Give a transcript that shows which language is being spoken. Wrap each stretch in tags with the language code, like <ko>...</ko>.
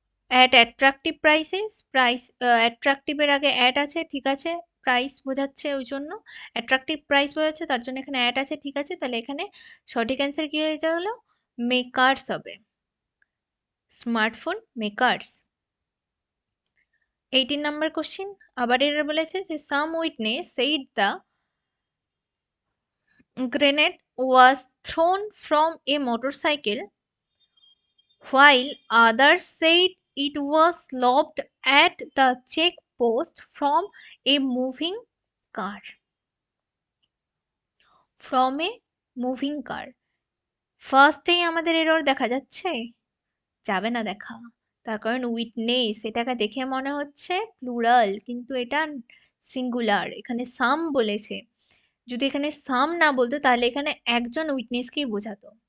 <bn>At attractive prices, price অ্যাট্রাকটিভের আগে at আছে, ঠিক আছে, প্রাইস বোঝাচ্ছে ওই জন্য, অ্যাট্রাকটিভ প্রাইস বোঝাচ্ছে তার জন্য এখানে অ্যাট আছে, ঠিক আছে, তাহলে এখানে সঠিক অ্যান্সার কি হয়ে গেল, মেকার্স হবে, স্মার্টফোন মেকার্স।</bn> <en>18</en> <bn>নাম্বার কোশ্চেন, আবার এরা বলেছে যে</bn> <en>Some witness said the grenade was thrown from a motorcycle while others said it was lobbed at the check post from a moving car. From a moving car.</en> <bn>ফার্স্টেই আমাদের error দেখা যাচ্ছে, যাবে না দেখা, তার কারণ উইটনেস এটাকে দেখে মনে হচ্ছে প্লুরাল কিন্তু এটা সিঙ্গুলার, এখানে সাম বলেছে, যদি এখানে সাম না বলতো তাহলে এখানে একজন উইটনেসকেই বোঝাতো,</bn>